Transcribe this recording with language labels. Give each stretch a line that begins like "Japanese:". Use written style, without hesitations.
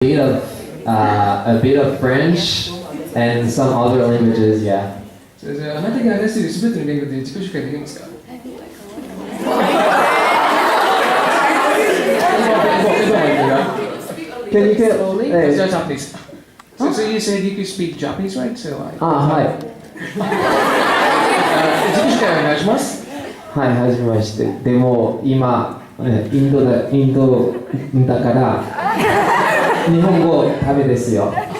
English: A bit of French and some other languages. Yeah.
Japanese: じゃあ、あなたが話しているすべての言語で自己紹介できますか？
English: Can you get Japanese. So you said you could speak Japanese, right? So I.
Japanese: はい。自己紹介お願いします。はい、はじめまして。でも今インドだから日本語ダメですよ。